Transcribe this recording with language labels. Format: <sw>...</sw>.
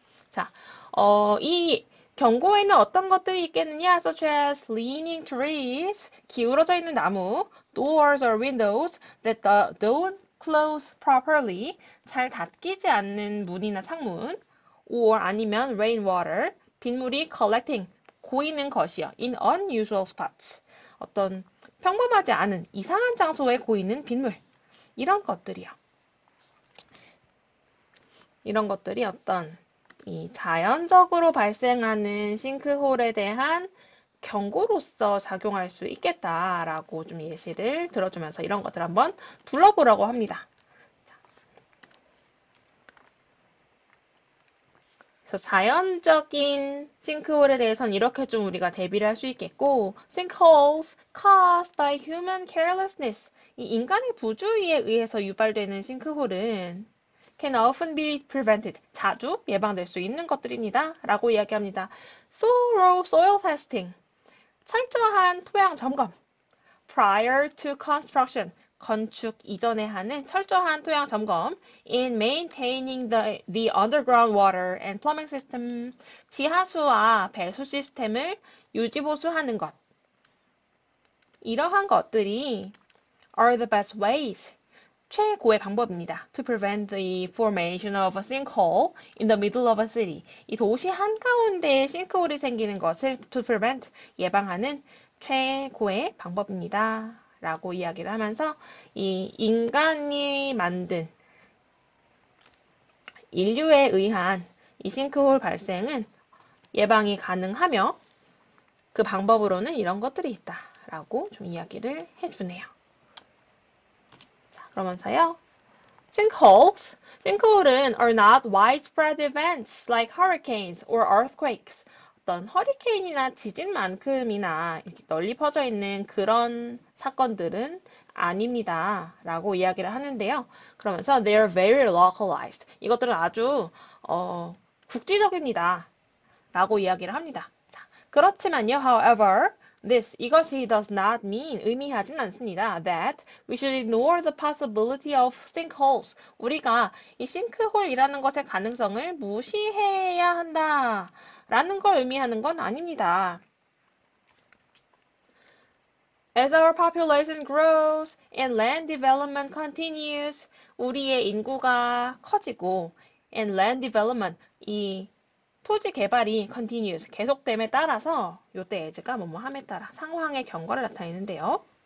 <ko>자, 이 경고에는 어떤 것들이 있겠느냐?</ko> <en>Such as leaning trees,</en> <ko>기울어져 있는 나무,</ko> <en>doors or windows that don't close properly,</en> <ko>잘 닫히지 않는 문이나 창문,</ko> <en>or</en> <ko>아니면</ko> <en>rainwater,</en> <ko>빗물이</ko> <en>collecting,</en> <ko>고이는 것이요.</ko> <en>In unusual spots,</en> <ko>어떤 평범하지 않은 이상한 장소에 고이는 빗물, 이런 것들이요. 이런 것들이 어떤 이 자연적으로 발생하는 싱크홀에 대한 경고로서 작용할 수 있겠다라고 좀 예시를 들어주면서 이런 것들 한번 둘러보라고 합니다. 그래서 자연적인 싱크홀에 대해서는 이렇게 좀 우리가 대비를 할 수 있겠고,</ko> <en>sinkholes caused by human carelessness,</en> <ko>이 인간의 부주의에 의해서 유발되는 싱크홀은</ko> <en>can often be prevented.</en> <ko>자주 예방될 수 있는 것들입니다. 라고 이야기합니다.</ko> <en>Thorough soil testing.</en> <ko>철저한 토양 점검.</ko> <en>Prior to construction.</en> <ko>건축 이전에 하는 철저한 토양 점검.</ko> <en>In maintaining the underground water and plumbing system.</en> <ko>지하수와 배수 시스템을 유지보수하는 것. 이러한 것들이</ko> <en>are the best ways.</en> <ko>최고의 방법입니다.</ko> <en>To prevent the formation of a sinkhole in the middle of a city.</en> <ko>이 도시 한가운데에 싱크홀이 생기는 것을</ko> <en>to prevent,</en> <ko>예방하는 최고의 방법입니다. 라고 이야기를 하면서 이 인간이 만든 인류에 의한 이 싱크홀 발생은 예방이 가능하며 그 방법으로는 이런 것들이 있다. 라고 좀 이야기를 해주네요. 그러면서요. Sinkholes. 싱크홀은</ko> <en>are not widespread events like hurricanes or earthquakes.</en> <ko>어떤 허리케인이나 지진만큼이나 이렇게 널리 퍼져 있는 그런 사건들은 아닙니다. 라고 이야기를 하는데요. 그러면서</ko> <en>they're very localized.</en> <ko>이것들은 아주 국지적입니다. 라고 이야기를 합니다. 자, 그렇지만요.</ko> <en>However,</en> <ko>이것이</ko> <en>does not mean,</en> <ko>의미하진 않습니다.</ko> <en>That we should ignore the possibility of sinkholes.</en> <ko>우리가 이 싱크홀이라는 것의 가능성을 무시해야 한다. 라는 걸 의미하는 건 아닙니다.</ko> <en>As our population grows and land development continues,</en> <ko>우리의 인구가 커지고</ko> <en>and land development,</en> <ko>이 토지 개발이</ko> <en>continues,</en> <ko>계속됨에 따라서 요때 as가 뭐뭐함에 따라 상황의 경과를 나타내는데요.</ko>